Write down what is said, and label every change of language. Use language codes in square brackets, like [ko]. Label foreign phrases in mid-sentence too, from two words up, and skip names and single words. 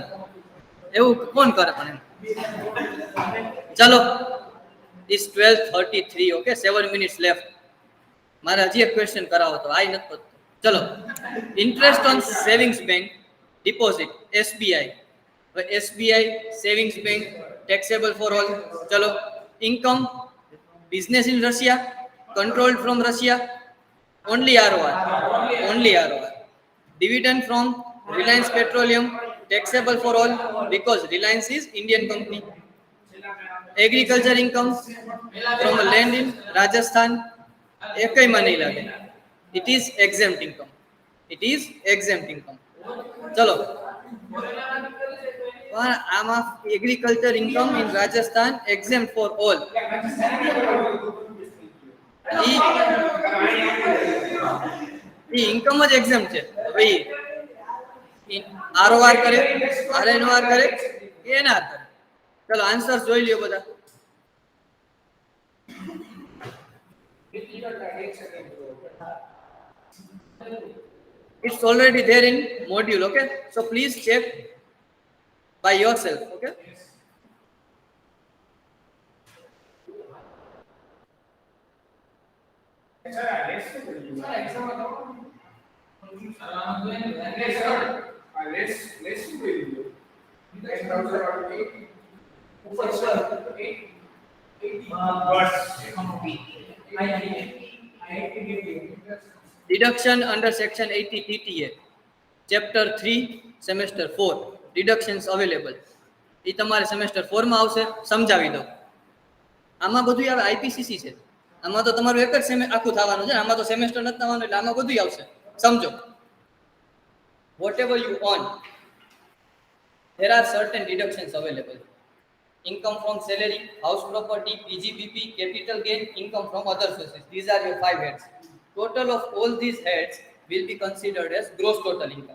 [gu] એવું કોણ કરે પણ એમ. ચલો, [en] it's 12:33. okay, 7 minutes left. [gu] મારે હજી એક ક્વેશ્ચન કરાવો તો આઈ નથી પતતો. [en] ચલો, interest on savings bank deposit SBI. હવે SBI savings bank taxable for all. ચલો, income business in Russia, controlled from Russia, only ROR. Dividend from Reliance Petroleum taxable for all because Reliance is Indian company. Agriculture income from land in Rajasthan, [gu] એકઈમાં નહીં લાગે. [en] It is exempt income. [gu] ચલો, પણ આમાં [en] agriculture income in Rajasthan exempt for all. [gu] ઇન્કમ જ એક્ઝામ છે ભાઈ. આરઓઆર કરે, આરએનઓઆર કરે કે એનઆર કરે. ચલો આન્સર જોઈ લ્યો બધા. [en] It's already there in module, okay? So please check by yourself, okay? [gu] સર આ લેસ શું કર્યું? સર એક્ઝામ હતો આમ જોઈએ ને આ લેસ શું કર્યું? 10,000 વાળું એક ઉપર સર 8 બસ [en] Deduction under section 80 TTA, chapter 3, semester 4. Deductions available. [gu] એ તમારે સેમેસ્ટર 4 માં આવશે, સમજાવી દો. આમાં બધું આવે આઈપીસીસી છે. આમાં તો તમારું એક જ આખું થવાનું છે. આમાં તો સેમેસ્ટર નથી થવાનું એટલે આમાં બધું આવશે. સમજો. [en] Whatever you earn, there are certain deductions available. Income from salary, house property, PGBP, capital gain, income from other sources. These are your 5 heads. Total of all these heads will be considered as gross total income.